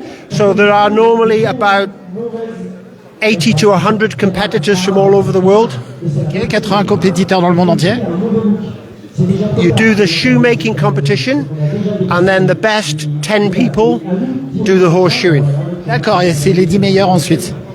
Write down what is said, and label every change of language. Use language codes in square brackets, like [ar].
[en] So there are normally about 80 to 100 competitors from all over the world. [fr] Ok, 80 compétiteurs dans le monde entier. [en] You do the shoemaking competition, and then the best 10 people do the horseshoeing. [fr] D'accord, et c'est les 10 meilleurs ensuite.